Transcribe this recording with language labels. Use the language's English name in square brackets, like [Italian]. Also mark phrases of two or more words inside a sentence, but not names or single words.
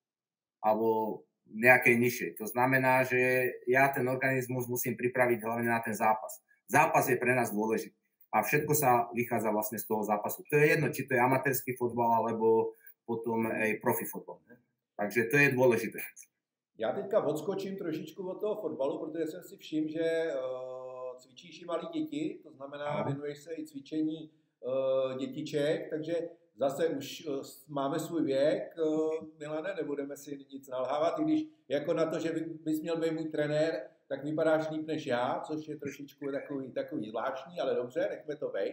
[Slovak] Alebo nejakej nižšej. To znamená, že ja ten organizmus musím pripraviť hlavne na ten zápas. Zápas je pre nás dôležitý. A všetko sa vychádza vlastne z toho zápasu. To je jedno, či to je amatérsky fotbal, alebo potom aj profi fotbal. Takže to je dôležité. [Czech] Já teďka odskočím trošičku od toho fotbalu, protože jsem si všiml, že cvičíš i malí děti, to znamená, věnuješ se i cvičení dětiček, takže zase už máme svůj věk, Milane, nebudeme si nic nalhávat, i když jako na to, že bys měl být můj trenér, tak vypadáš líp než já, což je trošičku takový zvláštní, ale dobře, nechme to být.